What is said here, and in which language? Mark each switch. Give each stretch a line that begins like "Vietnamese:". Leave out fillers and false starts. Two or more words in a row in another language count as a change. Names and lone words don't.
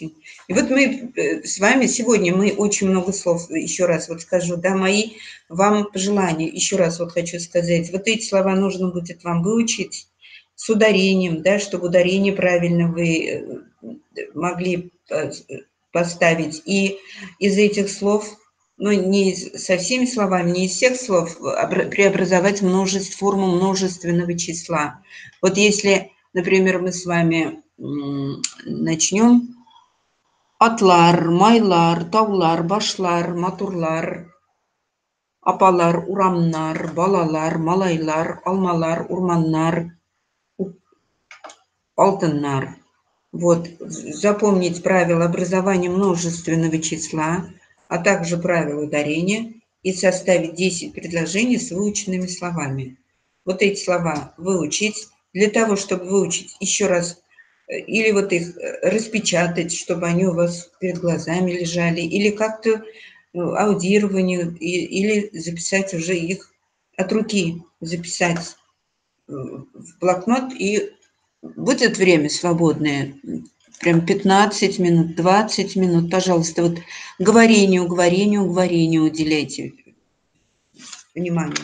Russian: И вот мы с вами сегодня, мы очень много слов, еще раз вот скажу, да, мои вам пожелания, еще раз вот хочу сказать, вот эти слова нужно будет вам выучить с ударением, да, чтобы ударение правильно вы могли поставить. И из этих слов, ну, не со всеми словами, не из всех слов, преобразовать форму множественного числа. Вот если... Например, мы с вами начнем.
Tatar: Атлар, майлар, таулар, башлар, матурлар, апалар, урамнар, балалар, малайлар, алмалар, урманнар, алтыннар.
Russian: Вот, запомнить правила образования множественного числа, а также правила ударения и составить 10 предложений с выученными словами. Вот эти слова выучить. Для того, чтобы выучить еще раз, или вот их распечатать, чтобы они у вас перед глазами лежали, или как-то аудированию, или записать уже их от руки, записать в блокнот, и будет время свободное, прям 15 минут, 20 минут, пожалуйста, вот говорению уделяйте внимание.